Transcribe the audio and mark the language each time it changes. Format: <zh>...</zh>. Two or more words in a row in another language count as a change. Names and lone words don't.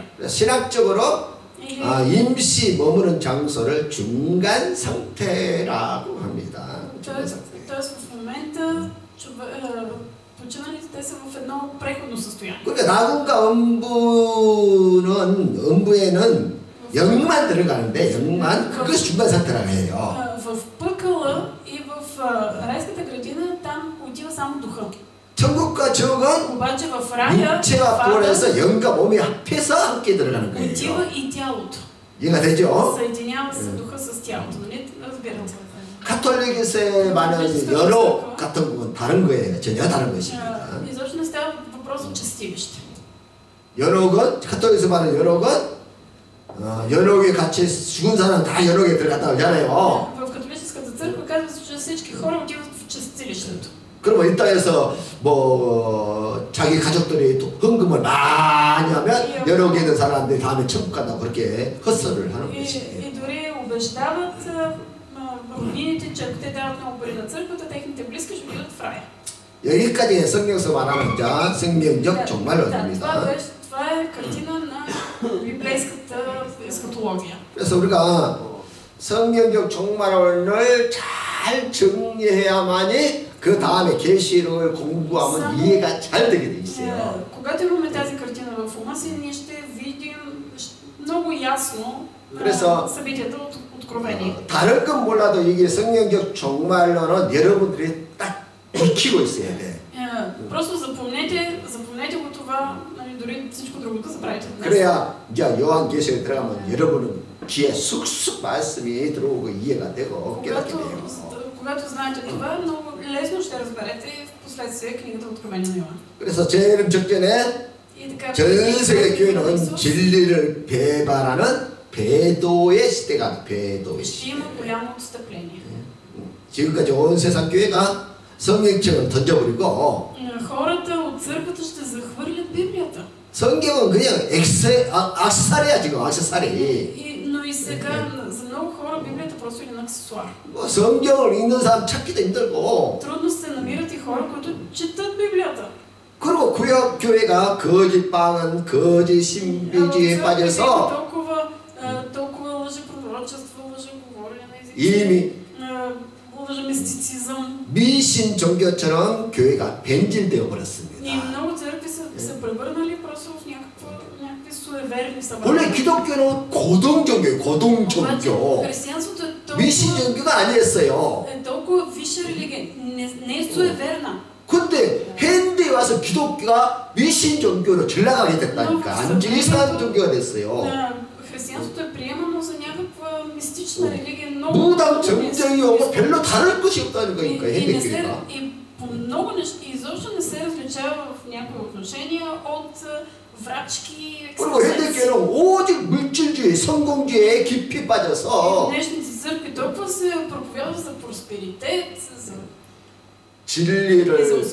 <ko>신학적으로 임시 머무는 장소를 중간 상태라고 합니다.</ko> <bg>Тоест в момента починалите те са в едно преходно състояние.</bg> <ko>그러니까 낙원과 음부에는 영만 들어가는데 영만 그것이 중간 상태라고 해요.</ko> <bg>В пъкъла и в райската градина там отива само духа.</bg> <ko>천국과 지옥은</ko> <bg>обаче в рая</bg> <ko>육체와 부활해서 영과 몸이 합해서 함께 들어가는 거예요.</ko> <bg>отива и тялото.</bg> <ko>이해가 되죠?</ko> <bg>съединява се духа с тялото. Нали? Разбирате.</bg> <ko>가톨릭에서 말하는 연호 같은 건 다른 거예요. 전혀 다른 것입니다.</ko> <bg>изобщо не става въпрос за чистилище.</bg> <ko>연옥은 가톨릭에서 말하는 연옥은 연옥에 같이 죽은 사람 다 연옥에 들어갔다 오잖아요.</ko> <bg>В католическата църква казва се, че всички хора отиват в чистилището.</bg> <ko>그러면 이 땅에서 뭐 자기 가족들이 헌금을 많이 하면 연옥에 있는 사람들이 다음에 천국 간다고 그렇게 헛소리를 하는 것이에요.</ko> <bg>И дори убеждават роднините, че ако те дават много пари на църквата, техните близки ще отидат в рая.</bg> <ko>여기까지 성경에서 말하는 자 생명적 종말론입니다.</ko> <bg>Това е картина на библейската ескатология.</bg> <ko>그래서 우리가 성경적 종말론을 잘 정리해야만이 그 다음에 계시록을 공부하면 이해가 잘 되게 돼 있어요.</ko> <bg>Когато имаме тази картина в ума си, ние ще видим много ясно събитията от Откровение.</bg> <ko>다른 건 몰라도 이게 성경적 종말론은 여러분들이 딱 익히고 있어야 돼.</ko> <bg>Просто запомнете го това, дори всичко друго да забравите днес.</bg> <ko>그래야 이제 요한계시록에 들어가면 여러분은 귀에 쑥쑥 말씀이 들어오고 이해가 되고 깨닫게 돼요.</ko> <bg>Когато знаете това, много лесно ще разберете в последствие книгата Откровение на Йоан.</bg> <ko>그래서 재림 직전에 전 세계 교회는 진리를 배반하는 배도의 시대가 배도의 시대.</ko> <bg>има голямо отстъпление.</bg> <ko>지금까지 온 세상 교회가 성경책을 던져버리고</ko> <bg>хората от църквата ще захвърлят Библията.</bg> <ko>성경은 그냥 악세사리야 지금 악세사리.</ko> <bg>Но и сега за много хора Библията просто е един аксесуар.</bg> <ko>성경을 읽는 사람 찾기도 힘들고.</ko> <bg>Трудно се намират и хора, които четат Библията.</bg> <ko>그리고 구약 교회가 거짓 빵은 거짓 신비주의에 빠져서</ko> <bg>толкова лъжепророчество, лъжеговорене на езици.</bg> <ko>이미</ko> <bg>мистицизъм.</bg> <ko>미신 종교처럼 교회가 변질되어 버렸습니다.</ko> <bg>И много църкви са се превърнали просто в някакви суеверни събрания.</bg> <ko>원래 기독교는 고등 종교예요. 고등 종교.</ko> <bg>християнството е толкова</bg> <ko>미신 종교가 아니었어요.</ko> <bg>е толкова висша религия, не е суеверна.</bg> <ko>근데 현대에 와서 기독교가 미신 종교로 전락하게 됐다니까. 완전 이상한 종교가 됐어요.</ko> <bg>християнството е приемано за някаква мистична религия.</bg> <ko>무당 정쟁이 오고 별로 다를 것이 없다는 거니까 현대교회가.</ko> <bg>И по много неща изобщо не се различава в някои отношения от врачки.</bg> <ko>그리고 현대교회는 오직 물질주의, 성공주의에 깊이 빠져서</ko> <bg>днешните църкви толкова се проповядва за просперитет, за</bg> <ko>진리를</ko>